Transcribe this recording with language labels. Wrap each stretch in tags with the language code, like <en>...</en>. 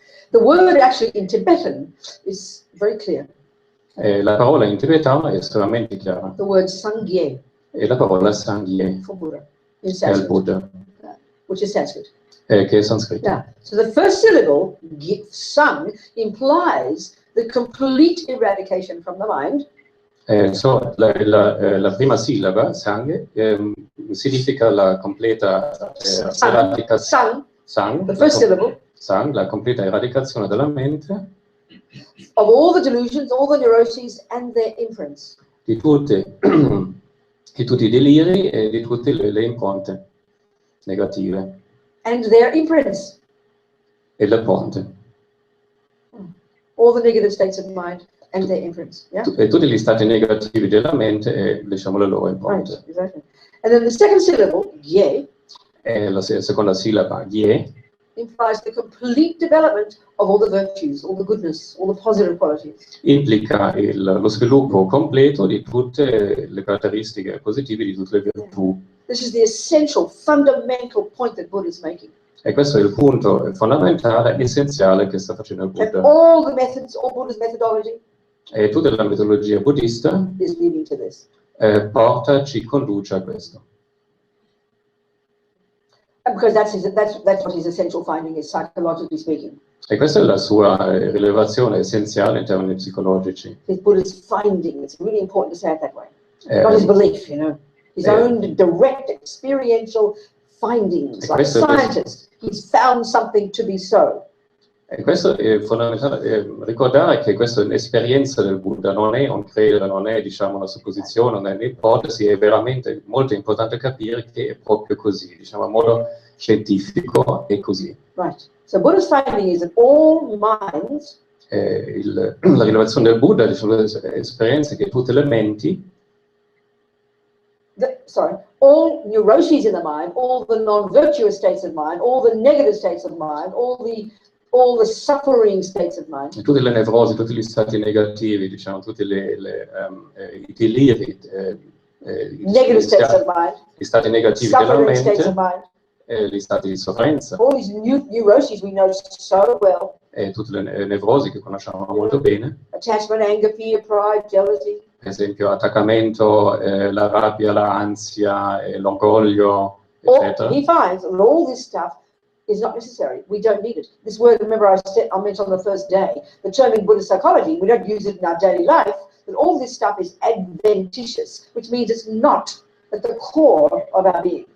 <en>The word actually in Tibetan is very clear.</en> <it>La parola in tibetano è estremamente chiara.</it> <en>The word Sangye.</en> <it>E la parola Sangye</it> <en>For Buddha. In</en> <it>è il Buddha.</it> <en>Which is Sanskrit.</en> <it>Che è sanscrito.</it> <en>Yeah. So the first syllable, sang, implies the complete eradication from the mind.</en> <it>La prima sillaba, sang, significa la completa eradicazione.</it> <en>Sang, the first syllable.</en> <it>Sang, la completa eradicazione della mente.</it> <en>Of all the delusions, all the neuroses and their imprints.</en> <it>Di tutti i deliri e di tutte le impronte negative.</it> <en>And their imprints.</en> <it>E le impronte.</it> <en>All the negative states of mind and their imprints. Yeah?</en> <it>E tutti gli stati negativi della mente e diciamo le loro impronte.</it> <en>Right, exactly. And then the second syllable, ye,</en> <it>la seconda sillaba, ye,</it> <en>implies the complete development of all the virtues, all the goodness, all the positive qualities.</en> <it>Implica lo sviluppo completo di tutte le caratteristiche positive, di tutte le virtù.</it> <en>This is the essential, fundamental point that Buddha is making.</en> <it>E questo è il punto fondamentale, essenziale che sta facendo il</it> <en>And</en> <it>Buddha.</it> <en>all the methods, all Buddha's methodology</en> <it>E tutta la metodologia buddista</it> <en>is leading to this.</en> <it>ci conduce a questo.</it> <en>And because that's what his essential finding is, psychologically speaking.</en> <it>E questa è la sua rilevazione essenziale in termini psicologici.</it> <en>His Buddha's finding, it's really important to say it that way. Not his belief, you know. His own direct experiential findings, like a scientist. He's found something to be so.</en> <it>E questo è fondamentale, ricordare che questa è l'esperienza del Buddha, non è un credere, non è diciamo una supposizione, non è un'ipotesi, è veramente molto importante capire che è proprio così, diciamo in modo scientifico è così.</it> <en>Right. So Buddha's finding is that all minds,</en> <it>la rilevazione del Buddha, diciamo, l'esperienza che tutte le menti,</it> <en>all neuroses in the mind, all the non-virtuous states of mind, all the negative states of mind, all the suffering states of mind.</en> <it>Tutte le nevrosi, tutti gli stati negativi, diciamo, tutti i deliri,</it> <en>negative states of mind,</en> <it>gli stati negativi della</it> <en>suffering states of</en> <it>mente,</it> <en>mind.</en> <it>gli stati di sofferenza.</it> <en>All these neuroses we know so well.</en> <it>E tutte le nevrosi che conosciamo molto bene.</it> <en>Attachment, anger, fear, pride, jealousy.</en> <it>Per esempio attaccamento, la rabbia, l'ansia, l'orgoglio, eccetera.</it> <en>He finds that all this stuff is not necessary. We don't need it. This word, remember I mentioned on the first day, the term in Buddhist psychology, we don't use it in our daily life, but all this stuff is adventitious, which means it's not at the core of our being.</en>